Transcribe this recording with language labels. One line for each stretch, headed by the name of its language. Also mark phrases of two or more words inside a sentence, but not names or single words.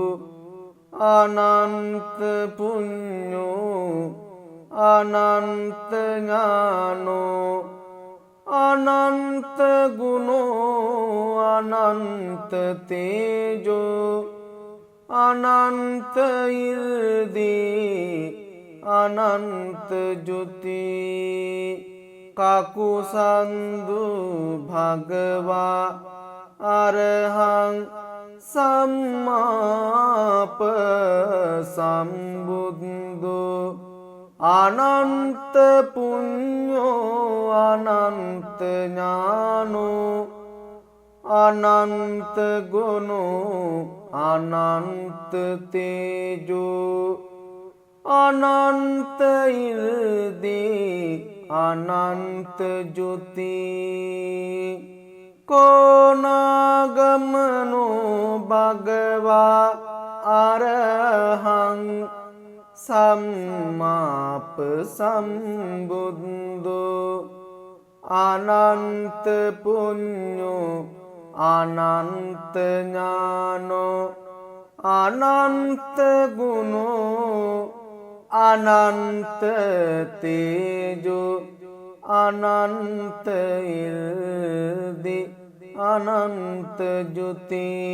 Pali: අනන්ත පුඤ්ඤෝ අනන්ත ඥානෝ අනන්ත ගුණෝ අනන්ත තේජෝ අනන්ත ඉල්දී අනන්ත ජුති කකුසන්දු භගවා අරහං සම්මාප සම්බුද්ධෝ අනන්ත පුඤ්ඤෝ අනන්ත ඥානෝ අනන්ත ගුණෝ අනන්ත තේජෝ අනන්ත ඉල්දී අනන්ත ජුති කෝනාගමනෝ භගවා අරහං සම්මාප සම්බුද්ධෝ අනන්ත පුඤ්ඤෝ අනන්ත ඥානෝ අනන්ත ගුණෝ අනන්ත තේජෝ අනන්ත ඉල්දි අනන්ත ජුති